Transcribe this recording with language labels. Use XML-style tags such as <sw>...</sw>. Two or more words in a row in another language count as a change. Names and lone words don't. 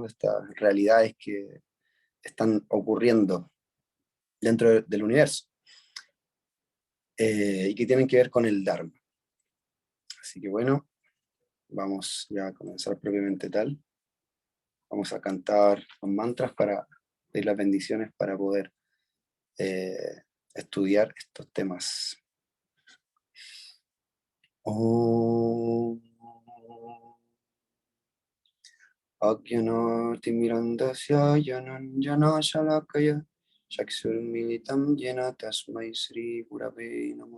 <es>De estas realidades que están ocurriendo dentro del universo y que tienen que ver con el Dharma. Así que bueno, vamos ya a comenzar propiamente tal. Vamos a cantar los mantras para pedir las bendiciones para poder estudiar estos temas.</es> <sa>Om Ajnanaatimirandasya Jananjana Shalakaya Chakshurmilitam Jena Tasmai Sri Gurave Namah.</sa>